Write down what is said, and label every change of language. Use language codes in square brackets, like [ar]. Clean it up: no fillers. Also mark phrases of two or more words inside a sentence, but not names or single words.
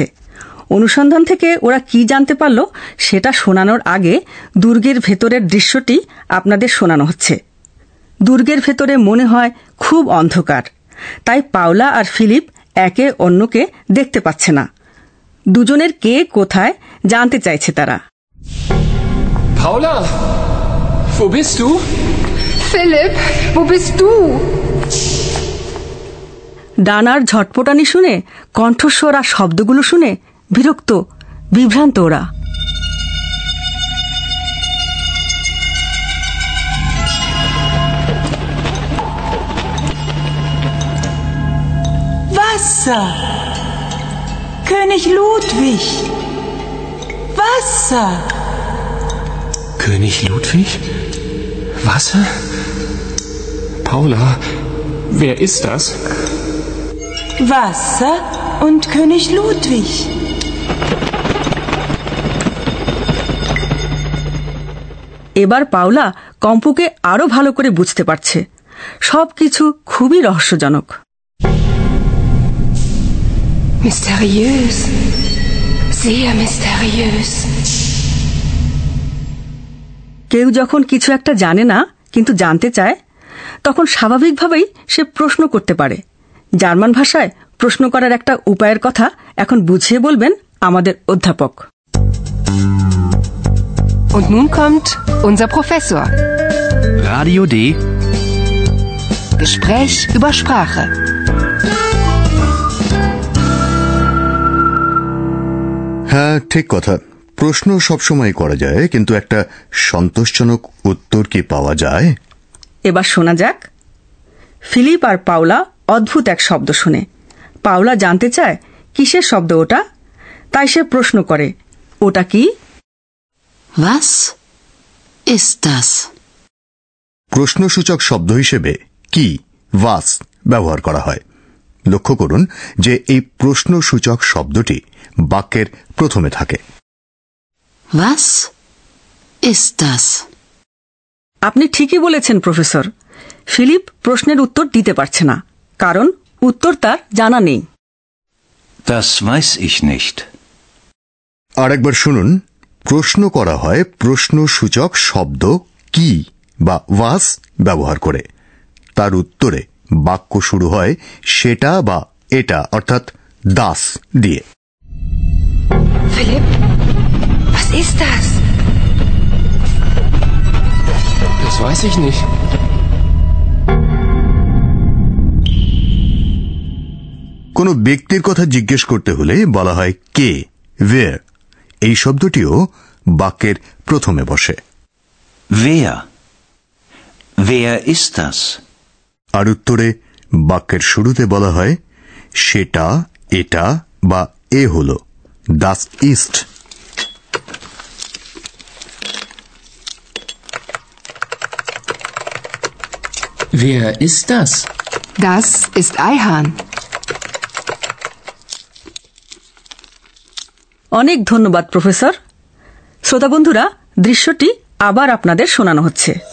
[bn] অনুসন্ধান থেকে ওরা কি জানতে পারল সেটা শোনানোর আগে দুর্গের ভেতরের দৃশ্যটি আপনাদের শোনানো হচ্ছে। দুর্গের ভেতরে মনে হয় খুব অন্ধকার, তাই পাওলা আর ফিলিপ একে অন্যকে দেখতে পাচ্ছে না। দুজনের কে কোথায় জানতে চাইছে তারা। [de] Paula, wo bist du? Philipp, wo bist du? [bn] ডানার ঝটপটানি শুনে, কণ্ঠস্বর আর শব্দগুলো শুনে বিরক্ত, বিভ্রান্ত ওরা। [de] Wasser. König Ludwig. Wasser. König Ludwig? Wasser? Paula, wer ist das? Wasser und König Ludwig. [bn] এবার পাওলা কম্পুকে আরো ভালো করে বুঝতে পারছে। সবকিছু খুবই রহস্যজনক। [de] Mysteriös. Sehr mysteriös. [bn] কেউ যখন কিছু একটা জানে না কিন্তু জানতে চায় তখন স্বাভাবিকভাবেই সে প্রশ্ন করতে পারে। জার্মান ভাষায় প্রশ্ন করার একটা উপায়ের কথা এখন বুঝিয়ে বলবেন আমাদের অধ্যাপক। [de] Und nun kommt unser Professor. Radio D. Gespräch über Sprache. [bn] হ্যাঁ, ঠিক কথা। প্রশ্ন সবসময় করা যায়, কিন্তু একটা সন্তোষজনক উত্তর কি পাওয়া যায়? এবার শোনা যাক। ফিলিপ আর পাওলা অদ্ভুত এক শব্দ শুনে। পাওলা জানতে চায় কিসের শব্দ ওটা, তাই সে প্রশ্ন করে, ওটা কি? [de] Was ist das? [bn] প্রশ্নসূচক শব্দ হিসেবে কি, was ব্যবহার করা হয়। লক্ষ্য করুন যে এই প্রশ্নসূচক শব্দটি বাক্যের প্রথমে থাকে। [de] Was ist das? [bn] আপনি ঠিকই বলেছেন প্রফেসর। ফিলিপ প্রশ্নের উত্তর দিতে পারছে না, কারণ উত্তর তার জানা নেই। [de] Das weiß ich nicht. [bn] আরেকবার শুনুন। প্রশ্ন করা হয় প্রশ্নসূচক শব্দ কি বা was ব্যবহার করে। তার উত্তরে বাক্য শুরু হয় সেটা বা এটা অর্থাৎ das দিয়ে। [de] Philipp, was ist das? Das weiß ich nicht. [bn] কোনো ব্যক্তির কথা জিজ্ঞেস করতে হলে বলা হয় কে, wer। এই শব্দটিও বাক্যের প্রথমে বসে। [de] Wer? Wer ist das? [bn] আর উত্তরে বাক্যের শুরুতে বলা হয় সেটা, এটা বা এ হল [de] das ist। Wer ist das? Das ist Ayhan. [bn] অনেক ধন্যবাদ প্রফেসর। শ্রোতা বন্ধুরা, দৃশ্যটি আবার আপনাদের শোনানো হচ্ছে।